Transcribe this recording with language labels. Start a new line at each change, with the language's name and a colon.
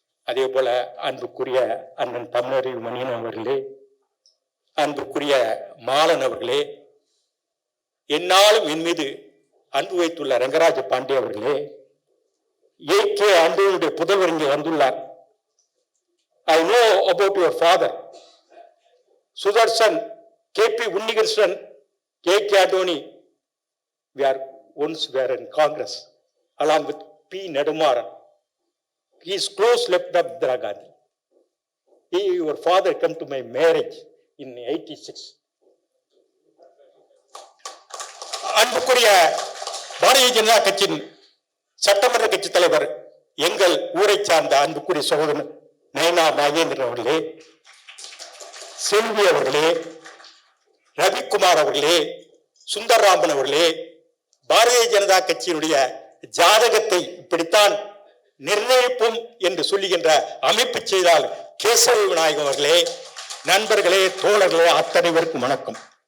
Tamil: அதே போல அன்புக்குரிய அண்ணன் தமிழறிஞன் அவர்களே, அன்புக்குரிய மாலன் அவர்களே, என்னாலும் என் மீது அன்பு வைத்துள்ள ரங்கராஜ பாண்டே அவர்களே, ஏகே ஆண்டவனுடைய புதல்வர் இங்கே வந்துள்ளார்.
English: I know about your father, Sudarshan, KP Unnikrishnan, A.K. Adoni. We were in Congress along with P. Nedumaran. He is close left of Indira Gandhi. Your father came to my marriage in 86.
Tamil: அன்புக்குரிய பாரதிய ஜனதா கட்சியின் சட்டமன்ற கட்சி தலைவர், எங்கள் ஊரை சார்ந்த அன்புக்குரிய சகோதரன் நயனா நாகேந்திரன் அவர்களே, செல்வி அவர்களே, ரவிக்குமார் அவர்களே, சுந்தரராமன் அவர்களே, பாரதிய ஜனதா கட்சியினுடைய ஜாதகத்தை இப்படித்தான் நிர்ணயிப்போம் என்று சொல்லுகின்ற அமைப்பு செயலாளர் கேசவ விநாயகம் அவர்களே, நண்பர்களே, தோழர்களே, அத்தனை பேருக்கும் வணக்கம்.